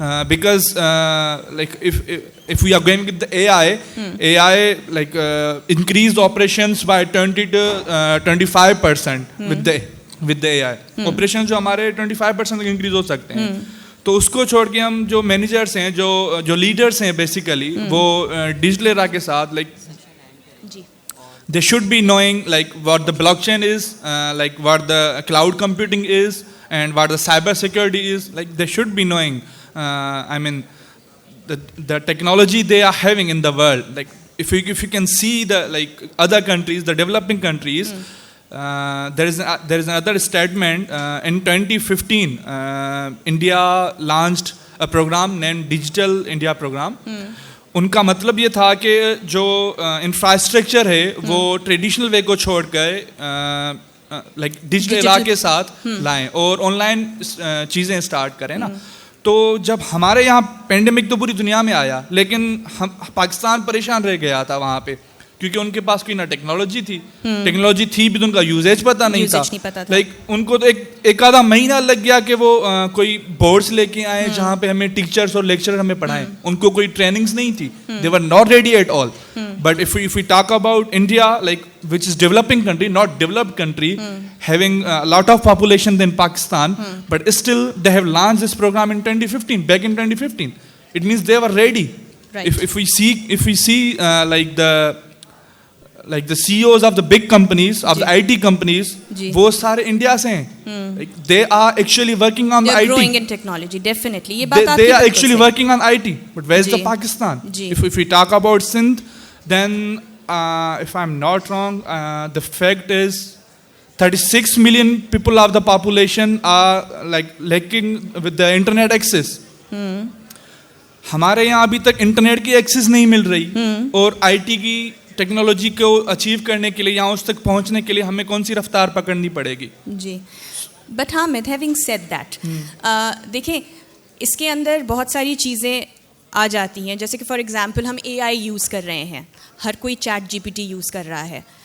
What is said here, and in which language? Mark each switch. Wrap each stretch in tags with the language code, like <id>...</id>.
<en>Because like if we are going with the AI like increased operations by 20 to 25% with the AI.</en> <ur>Operations جو ہمارے 25% increase ہو سکتے ہیں. تو اس کو چھوڑ کے ہم جو مینیجرس ہیں, جو لیڈرس ہیں بیسیکلی, وہ ڈیجیٹل ایرا کے ساتھ</ur> <en>like they should be knowing like what the blockchain is, like what the cloud computing is, and what the cyber security is. Like they should be knowing I mean the technology they are having in the world. Like if you can see the like other countries, the developing countries, there is another statement in 2015 India launched a program named Digital India Program.</en> <ur>ان کا مطلب یہ تھا کہ جو infrastructure ہے وہ traditional way کو چھوڑ کر لائک ڈیجیٹل ایرا کے ساتھ لائیں اور آن لائن چیزیں اسٹارٹ کریں نا. تو جب ہمارے یہاں پینڈیمک تو پوری دنیا میں آیا, لیکن پاکستان پریشان رہ گیا تھا وہاں پہ, کیونکہ ان کے پاس کوئی نہ ٹیکنالوجی تھی بھی تو ان کا یوزیج پتہ نہیں تھا. لائک ان کو تو ایک آدھا مہینہ لگ گیا کہ وہ کوئی بورڈس لے کے آئے جہاں پہ ہمیں ٹیچرس اور لیکچرر ہمیں پڑھائیں. ان کو کوئی ٹریننگس نہیں تھی,</ur> <en>They were not ready at all. But if we talk about India, like which is developing country, not developed country, having a lot of population than Pakistan, but still they have launched this program in 2015, back in 2015. It means they were ready. Right. If we see like the CEOs of the big companies, of the IT companies,</en> <ur>وہ سارے India سے ہیں.</ur> <en>They are actually working on the IT. They are growing in technology, definitely.</en> <ur>یہ بات</ur> <en>they are actually working on IT. But where's the Pakistan? If we talk about Sindh, then if I'm not wrong, the fact is 36 million people of the population are like lacking with the internet access.</en> <ur>ہمارے یہاں ابھی تک internet کی Axis نہیں مل رہی, اور I T کی ٹیکنالوجی کو اچیو کرنے کے لیے یا اس تک پہنچنے کے لیے ہمیں کون سی رفتار پکڑنی پڑے گی. جی, بٹ ہاں میں</ur> <en>having said that,</en> <ur>دیکھیں اس کے اندر بہت ساری چیزیں آ جاتی ہیں, جیسے کہ فار ایگزامپل ہم AI یوز کر رہے ہیں, ہر کوئی چیٹ GPT یوز کر رہا ہے.</ur>